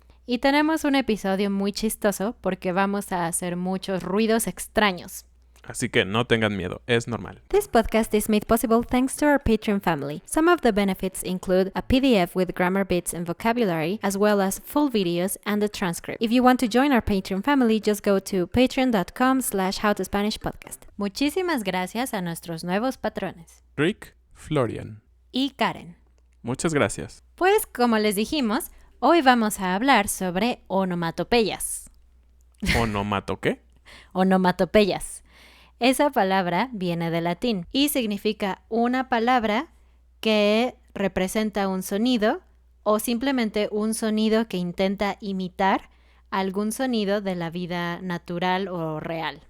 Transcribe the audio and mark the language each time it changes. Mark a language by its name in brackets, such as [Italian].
[Spanish] Y tenemos un episodio muy chistoso porque vamos a hacer muchos ruidos extraños. Así que no tengan miedo, es normal. [English] This podcast is made possible thanks to our Patreon family. Some of the benefits include a PDF with grammar bits and vocabulary, as well as full videos and a transcript. If you want to join our Patreon family, just go to patreon.com/howtospanishpodcast. [Spanish] Muchísimas gracias a nuestros nuevos patrones. Rick Florian. Y Karen. Muchas gracias. Pues, como les dijimos, hoy vamos a hablar sobre onomatopeyas. ¿Onomato qué? Onomatopeyas. Esa palabra viene del latín y significa una palabra que representa un sonido o simplemente un sonido que intenta imitar algún sonido de la vida natural o real.